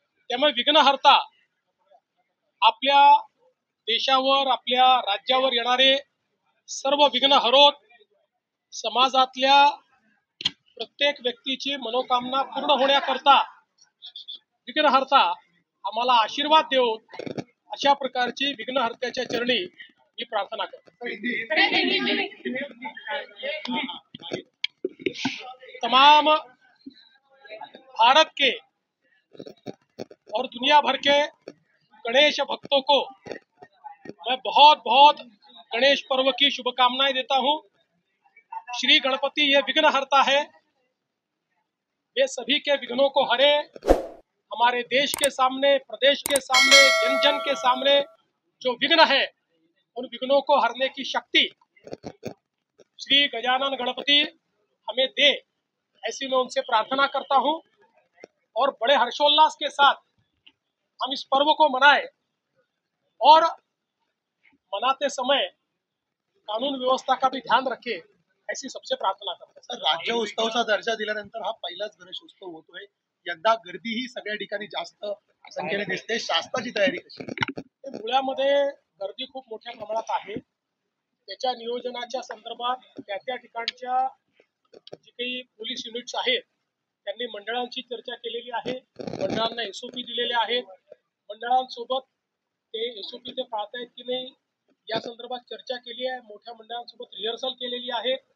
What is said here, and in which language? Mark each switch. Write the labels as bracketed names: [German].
[Marathi] त्यामुळे विघ्नहर्ता आपल्या देशावर आपल्या राज्यावर येणारे सर्व विघ्न हरोत समाजातल्या प्रत्येक व्यक्तीची मनोकामना पूर्ण होण्याकरता विघ्नहर्ता आम्हाला आशीर्वाद देव अशा प्रकारची विघ्नहर्त्याच्या चरणी मी प्रार्थना करतो। [Hindi] तमाम भारत के और दुनिया भर के गणेश भक्तों को मैं बहुत बहुत गणेश पर्व की शुभकामनाएं देता हूं। श्री गणपति ये विघ्नहर्ता है, वे सभी के विघ्नों को हरे। हमारे देश के सामने, प्रदेश के सामने, जन जन के सामने जो विघ्न है उन विघ्नों को हरने की शक्ति श्री गजानन गणपति हमें दे, ऐसी मैं उनसे प्रार्थना करता हूं। और बड़े हर्षोल्लास के साथ हम इस पर्व को मनाएं और मनाते समय कानून व्यवस्था का भी ध्यान रखें, ऐसी सबसे प्रार्थना करते हैं। [Marathi] सर, राज्य उत्सवाचा दर्जा दिल्यानंतर हा पहिलाच गणेश उत्सव होतोय, यंदा गर्दी ही सगळ्या ठिकाणी जास्त संख्येने दिसते, शासनाची तयारी कशी? धुळ्यामध्ये गर्दी खूप मोठ्या प्रमाणात आहे, त्याच्या नियोजनाच्या संदर्भात त्या ठिकाणच्या जी काही पोलीस युनिट्स आहेत त्यांनी मंडळांची चर्चा केलेली आहे, मंडळांना एसओपी दिलेले आहेत, मंडळांसोबत ते एसओपी ते पाळतायत की नाही या संदर्भात चर्चा केली आहे, मोठ्या मंडळांसोबत रिहर्सल केलेली आहे।